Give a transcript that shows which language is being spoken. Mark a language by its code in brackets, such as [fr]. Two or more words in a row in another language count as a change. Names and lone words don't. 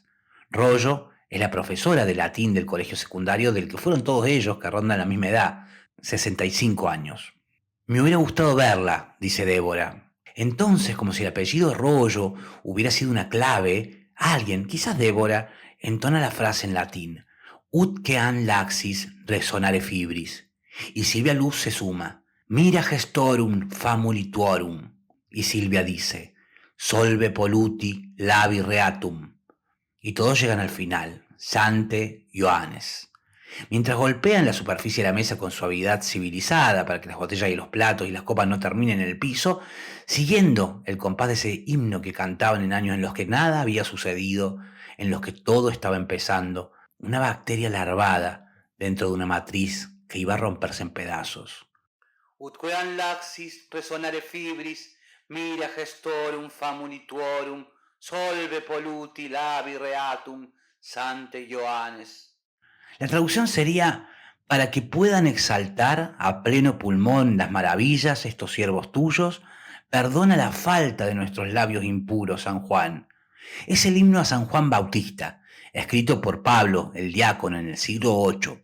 [es] Rollo es la profesora de latín del colegio secundario del que fueron todos ellos que rondan la misma edad, 65 años. Me hubiera gustado verla, dice Débora. Entonces, como si el apellido Rollo hubiera sido una clave, alguien, quizás Débora, entona la frase en latín, [la] ut quean laxis resonare fibris. [es] Y Silvia Luz se suma, [la] mira gestorum famuli tuorum. [es] Y Silvia dice, [la] solve polluti labi reatum. [es] Y todos llegan al final, [la] Sante Ioannes. [es] Mientras golpean la superficie de la mesa con suavidad civilizada para que las botellas y los platos y las copas no terminen en el piso, siguiendo el compás de ese himno que cantaban en años en los que nada había sucedido, en los que todo estaba empezando, una bacteria larvada dentro de una matriz que iba a romperse en pedazos. [la] Utqueam laxis resonare fibris, mira gestorum famuli tuorum, solve polluti labi reatum, Sante Ioannes. [es] La traducción sería, para que puedan exaltar a pleno pulmón las maravillas estos siervos tuyos, perdona la falta de nuestros labios impuros, San Juan. Es el himno a San Juan Bautista, escrito por Pablo, el diácono, en el siglo VIII.